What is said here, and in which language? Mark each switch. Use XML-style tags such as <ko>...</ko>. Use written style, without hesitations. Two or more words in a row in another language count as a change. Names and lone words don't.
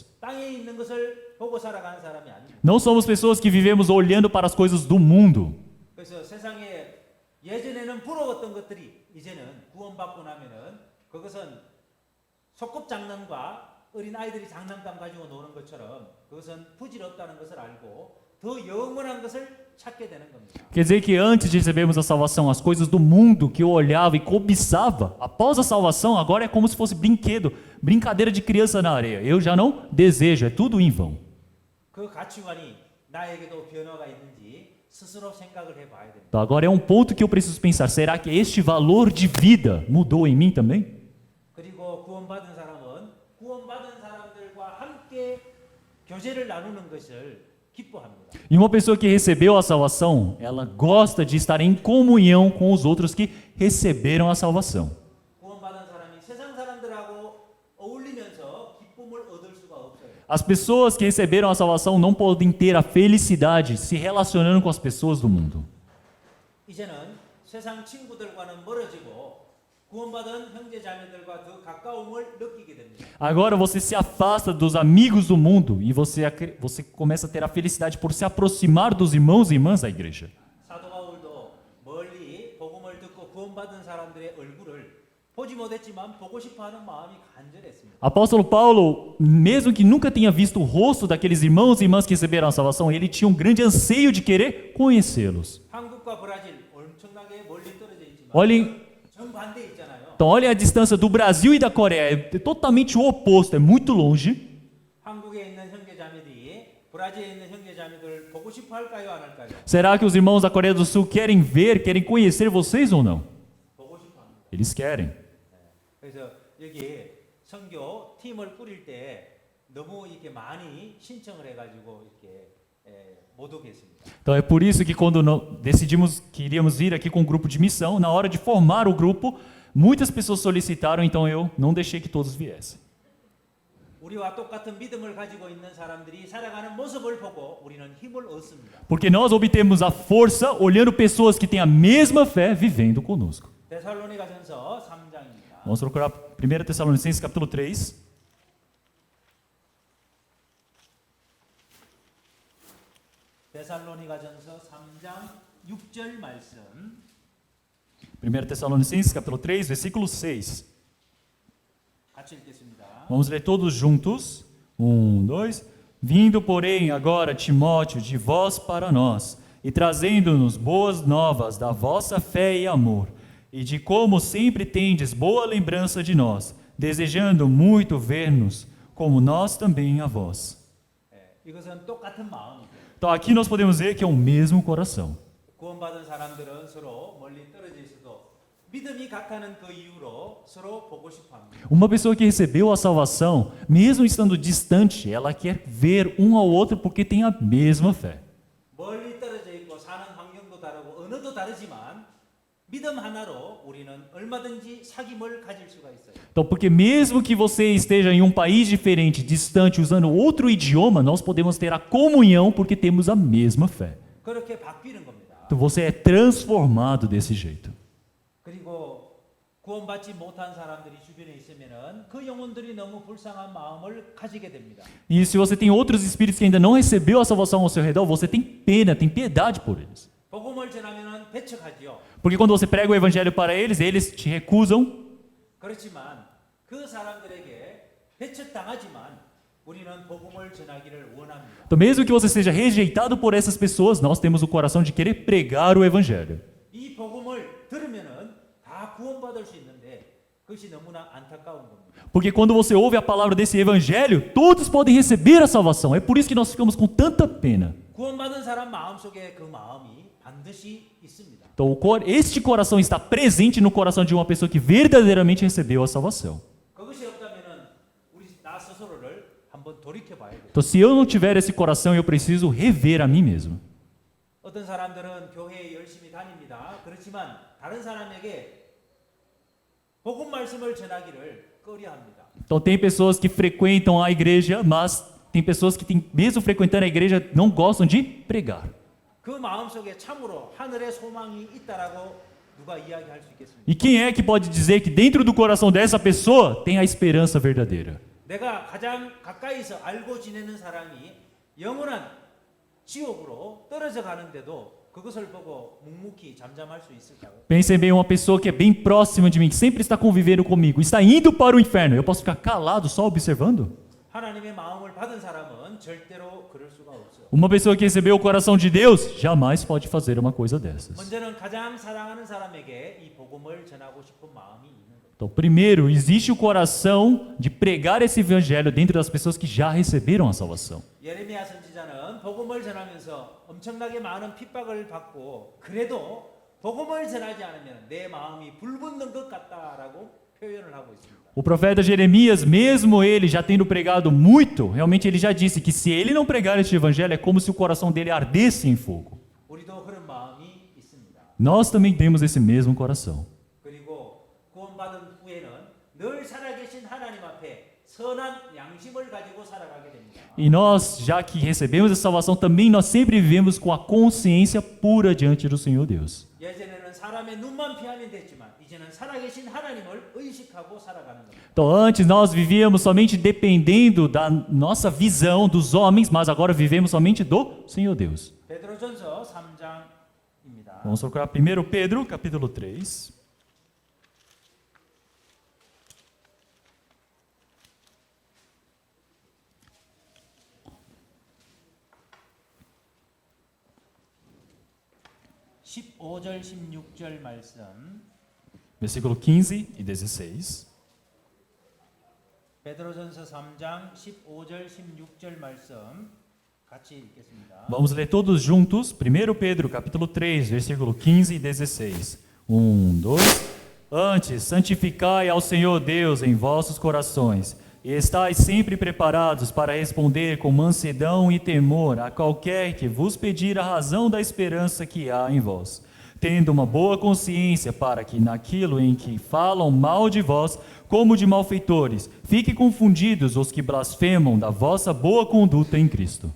<ko>땅에 있는 것을 보고 살아가는 사람이 아닙니다.</ko> <pt>Não somos pessoas que vivemos olhando para as coisas do mundo.</pt> <ko>그래서 세상에 예전에는 부러웠던 것들이 이제는 구원받고 나면은 그것은 소꿉장난과 어린 아이들이 장난감 가지고 노는 것처럼 그것은 부질없다는 것을 알고 더 영원한 것을 찾게 되는 겁니다.</ko> <pt>Quer dizer que antes de recebermos a salvação, as coisas do mundo que eu olhava e cobiçava, após a salvação, agora é como se fosse brinquedo, brincadeira de criança na areia. Eu já não desejo, é tudo em vão.</pt> <ko>그 가치관이 나에게도 변화가 있는지 스스로 생각을 해봐야 됩니다.</ko> <pt>Então, agora é um ponto que eu preciso pensar. Será que este valor de vida mudou em mim também?</pt> <ko>그리고 구원받은 사람은 구원받은 사람들과 함께 교제를 나누는 것을 기뻐합니다.</ko> <pt>E uma pessoa que recebeu a salvação, ela gosta de estar em comunhão com os outros que receberam a salvação.</pt> <ko>구원받은 사람이 세상 사람들하고 어울리면서 기쁨을 얻을 수가 없어요.</ko> <pt>As pessoas que receberam a salvação não podem ter a felicidade se relacionando com as pessoas do mundo.</pt> <ko>이제는 세상 친구들과는 멀어지고 구원받은 형제 자매들과 더 가까움을 느끼게 됩니다.</ko> <pt>Agora você se afasta dos amigos do mundo e você começa a ter a felicidade por se aproximar dos irmãos e irmãs da igreja.</pt> <ko>사도 바울도 멀리 복음을 듣고 구원받은 사람들의 얼굴을 보지 못했지만 보고 싶어하는 마음이 간절했습니다.</ko> <pt>Apóstolo Paulo, mesmo que nunca tenha visto o rosto daqueles irmãos e irmãs que receberam a salvação, ele tinha um grande anseio de querer conhecê-los.</pt> <ko>한국과 브라질 엄청나게 멀리 떨어져 있지만</ko> <pt>Olhem,</pt> <ko>정반대 있잖아요.</ko> <pt>então olhem a distância do Brasil e da Coreia, é totalmente o oposto, é muito longe.</pt> <ko>한국에 있는 형제 자매들이 브라질에 있는 형제 자매들 보고 싶어 할까요, 안 할까요?</ko> <pt>Será que os irmãos da Coreia do Sul querem ver, querem conhecer vocês ou não?</pt> <ko>보고 싶어 합니다.</ko> <pt>Eles querem.</pt> <ko>그래서 여기 선교 팀을 꾸릴 때 너무 이렇게 많이 신청을 해가지고 이렇게 못 오겠습니다.</ko> <pt>Então é por isso que quando decidimos que iríamos vir aqui com um grupo de missão, na hora de formar o grupo, muitas pessoas solicitaram, então eu não deixei que todos viessem.</pt> <ko>우리와 똑같은 믿음을 가지고 있는 사람들이 살아가는 모습을 보고 우리는 힘을 얻습니다.</ko> <pt>Porque nós obtemos a força olhando pessoas que têm a mesma fé vivendo conosco.</pt> <ko>데살로니가전서 3장입니다.</ko> <pt>Vamos procurar 1 Tessalonicenses capítulo 3.</pt> <ko>데살로니가전서 3장 6절 말씀.</ko> <pt>1 Tessalonicenses capítulo 3, versículo 6.</pt> <ko>같이 읽겠습니다.</ko> <pt>Vamos ler todos juntos. 1, 2. Vindo, porém, agora Timóteo de vós para nós, e trazendo-nos boas novas da vossa fé e amor, e de como sempre tendes boa lembrança de nós, desejando muito ver-nos, como nós também a vós.</pt> <ko>이것은 똑같은 마음이에요.</ko> <pt>Então aqui nós podemos ver que é o mesmo coração.</pt> <ko>구원받은 사람들은 서로 멀리 떨어져 있어도 믿음이 같다는 그 이유로 서로 보고 싶어합니다.</ko> <pt>Uma pessoa que recebeu a salvação, mesmo estando distante, ela quer ver um ao outro porque tem a mesma fé.</pt> <ko>멀리 떨어져 있고 사는 환경도 다르고 언어도 다르지만 믿음 하나로 우리는 얼마든지 사귐을 가질 수가 있어요.</ko> <pt>Então, porque mesmo que você esteja em um país diferente, distante, usando outro idioma, nós podemos ter a comunhão porque temos a mesma fé.</pt> <ko>그렇게 바뀌는 겁니다.</ko> <pt>Então você é transformado desse jeito.</pt> <ko>구원받지 못한 사람들이 주변에 있으면은 그 영혼들이 너무 불쌍한 마음을 가지게 됩니다.</ko> <pt>E se você tem outros espíritos que ainda não recebeu a salvação ao seu redor, você tem pena, tem piedade por eles.</pt> <ko>복음을 전하면은 배척하지요.</ko> <pt>Porque quando você prega o evangelho para eles te recusam.</pt> <ko>그렇지만 그 사람들에게 배척당하지만 우리는 복음을 전하기를 원합니다.</ko> <pt>Então, mesmo que você seja rejeitado por essas pessoas, nós temos o coração de querer pregar o evangelho.</pt> <ko>이 복음을 들으면은 다 구원받을 수 있는데 그것이 너무나 안타까운 겁니다.</ko> <pt>Porque quando você ouve a palavra desse evangelho, todos podem receber a salvação. É por isso que nós ficamos com tanta pena.</pt> <ko>구원받은 사람 마음속에 그 마음이 반드시 있습니다.</ko> <pt>Então, este coração está presente no coração de uma pessoa que verdadeiramente recebeu a salvação.</pt> <ko>그것이 없다면은 우리 나 스스로를 한번 돌이켜 봐야 돼요.</ko> <pt>Então, se eu não tiver esse coração, eu preciso rever a mim mesmo.</pt> <ko>어떤 사람들은 교회에 열심히 다닙니다. 그렇지만 다른 사람에게 복음 말씀을 전하기를 꺼려합니다.</ko> <pt>Então, tem pessoas que frequentam a igreja, mas tem pessoas que, mesmo frequentando a igreja, não gostam de pregar.</pt> <ko>그 마음속에 참으로 하늘의 소망이 있다라고 누가 이야기할 수 있겠습니까?</ko> <pt>E quem é que pode dizer que dentro do coração dessa pessoa tem a esperança verdadeira?</pt> <ko>내가 가장 가까이서 알고 지내는 사람이 영원한 지옥으로 떨어져 가는데도 그것을 보고 묵묵히 잠잠할 수 있을까요?</ko> <pt>Pensem bem, uma pessoa que é bem próxima de mim, que sempre está convivendo comigo, está indo para o inferno. Eu posso ficar calado só observando?</pt> <ko>하나님의 마음을 받은 사람은 절대로 그럴 수가 없어요.</ko> <pt>Uma pessoa que recebeu o coração de Deus jamais pode fazer uma coisa dessas.</pt> <ko>먼저는 가장 사랑하는 사람에게 이 복음을 전하고 싶은 마음이 있는 거예요.</ko> <pt>Então, primeiro, existe o coração de pregar esse evangelho dentro das pessoas que já receberam a salvação.</pt> <ko>예레미야 선지자는 복음을 전하면서 엄청나게 많은 핍박을 받고 그래도 복음을 전하지 않으면 내 마음이 불붙는 것 같다라고 표현을 하고 있습니다.</ko> <pt>O profeta Jeremias, mesmo ele já tendo pregado muito, realmente ele já disse que se ele não pregar este evangelho é como se o coração dele ardesse em fogo.</pt> <ko>우리도 그런 마음이 있습니다.</ko> <pt>Nós também temos esse mesmo coração.</pt> <ko>그리고 구원받은 후에는 늘 살아계신 하나님 앞에 선한 양심을 가지고 살아가게 됩니다.</ko> <pt>E nós, já que recebemos a salvação, também nós sempre vivemos com a consciência pura diante do Senhor Deus.</pt> <ko>예전에는 사람의 눈만 피하면 됐지만 이제는 살아계신 하나님을 의식하고 살아가는 겁니다.</ko> <pt>Então, antes nós vivíamos somente dependendo da nossa visão dos homens, mas agora vivemos somente do Senhor Deus.</pt> <ko>베드로전서 3장입니다.</ko> <pt>Vamos procurar 1 Pedro, capítulo 3.</pt> <ko>(15절) (16절) 말씀</ko> <pt>Versículo 15 e 16.</pt> <ko>베드로전서 3장 15절 16절 말씀 같이 읽겠습니다.</ko> <pt>Vamos ler todos juntos. 1 Pedro, capítulo 3, versículo 15 e 16. 2. Antes, santificai ao Senhor Deus em vossos corações, e estais sempre preparados para responder com mansidão e temor a qualquer que vos pedir a razão da esperança que há em vós, tendo uma boa consciência para que naquilo em que falam mal de vós, como de malfeitores, fiquem confundidos os que blasfemam da vossa boa conduta em Cristo.</pt>